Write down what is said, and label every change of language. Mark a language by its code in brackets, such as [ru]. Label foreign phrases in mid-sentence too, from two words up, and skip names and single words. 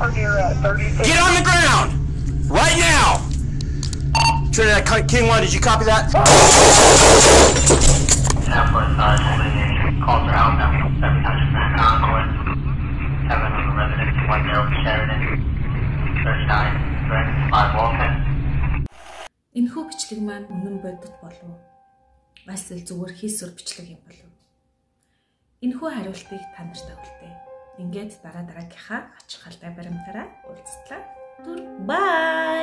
[en] Get on the ground! Right now! Trinidad King 1, did you copy that? 10 for Sarge, holding a call for help at 700 Grand Concourse. 7 of the residents, 10 for Sheridan. 39 direct, 5 Walton. [mn] Энэхүү бичлэг маань үнэн бодит болов бас л зүгээр хийсвэр бичлэг юм болов. Энэхүү хариултыг та нарт өгөлтэй. Ингээд дараагийнхаа ач холбогдол баримтаараа уулзтлаа. Бай!